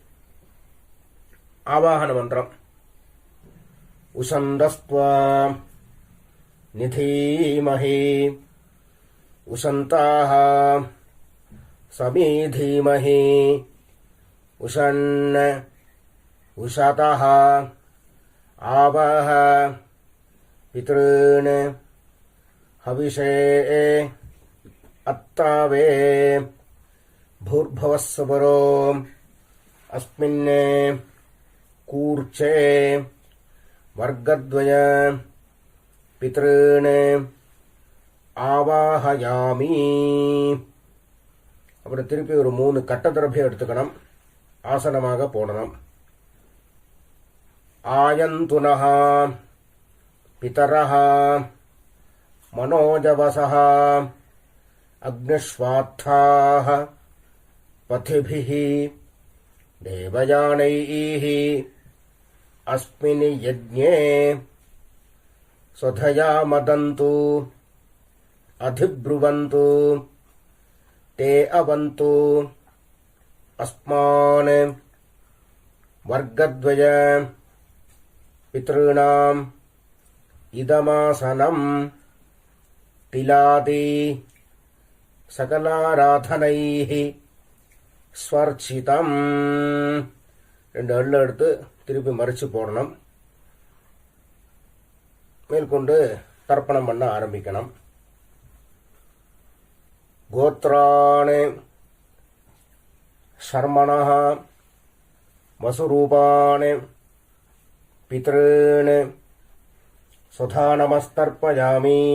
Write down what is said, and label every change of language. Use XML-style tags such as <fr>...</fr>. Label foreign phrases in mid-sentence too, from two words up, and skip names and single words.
<sa>आवाहन मन्त्रम् उशन्तस्त्वा निधीमहि उशन्तः समिधीमहि उशन् उषतः आवह पितॄन् हविषे अत्तावे भूर्भुवस्सुवरो अस्मिन् कूर्चे वर्गद्वय पितॄन् ஆவாஹயாமி.</sa> <ta>அப்புறம் திருப்பி ஒரு 3 கட்டதிரபியம் எடுத்துக்கணும். ஆசனமாக போடணும்.</ta> <sa>आयन्तुनः पितरः मनोजवसः अग्निष्वात्ताः पथिभिः देवयानैः अस्मिन् यज्ञे स्वधया मदन्तु अधिब्रुवन्तु ते अवन्तु अस्मान् वर्गद्वय पितॄणाम् इदमासनम् तिलादि सकलाराधनैः स्वर्चितम्.</sa> <ta>2 எள்ளு எடுத்து திருப்பி மறிச்சு போடணும். மேற்கொண்டு தர்ப்பணம் பண்ண ஆரம்பிக்கணும்.</ta> <sa>गोत्राणि शर्मणः वसुरूपाणि पितॄन् स्वधा नमस्तर्पयामि.</sa>